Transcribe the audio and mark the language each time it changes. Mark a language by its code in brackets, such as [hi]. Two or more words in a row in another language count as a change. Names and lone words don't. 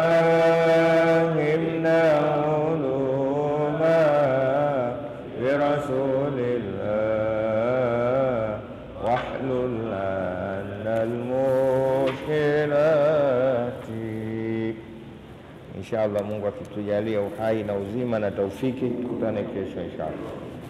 [ar] فهمنا علوما برسول الله، واحلل عنا المشكلات. [sw] Inshallah Mungu akitujalia uhai na uzima na taufiki, tukutane kesho inshallah.